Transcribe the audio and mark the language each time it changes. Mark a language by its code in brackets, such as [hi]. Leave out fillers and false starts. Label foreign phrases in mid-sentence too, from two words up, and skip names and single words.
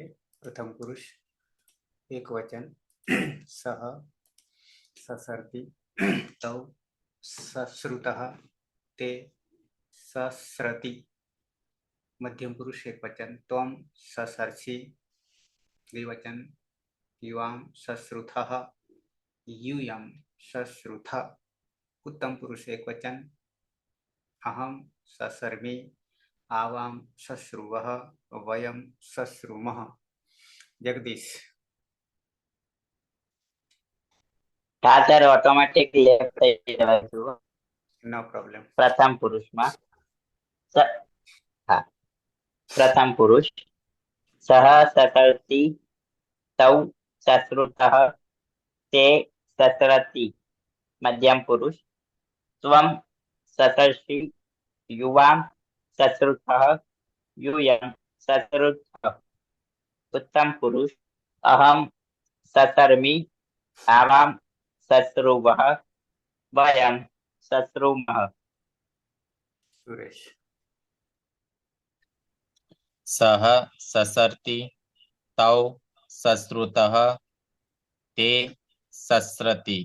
[sa] પ્રથમ પુરુષ એક વચન. સહ સસર્તિ તૌ સશ્રુતઃ તે સસ્રતિ. મધ્યમ પુરુષ એક વચન. ત્વમ સસર્ષિ દ્વિવચન. યુવામ સશ્રુતઃ यूयम सश्रुथ. उत्तम पुरुष एक वचन. अहम ससर्मि आवाम सश्रुवः वयम सश्रुमः. जगदीश. [gu] હા સર, ઓટોમેટિક લેફ્ટ થઈ જવાય. [en] no problem. [gu] પ્રથમ પુરુષમાં હા, [sa] પ્રથમ પુરુષ સહ સસર્તિ તૌ સશ્રુતઃ તે સસરતિ. મધ્યમ પુરુષ ત્વમ સસર્ષિ યુવામ સશ્રુતઃ यूयम सश्रुतः. उत्तम पुरुष अहम ससर्मि आवाम सश्रुवः वयम सश्रुमः. सुरेश. सह ससर्ति तौ सश्रुतः ते सस्रति.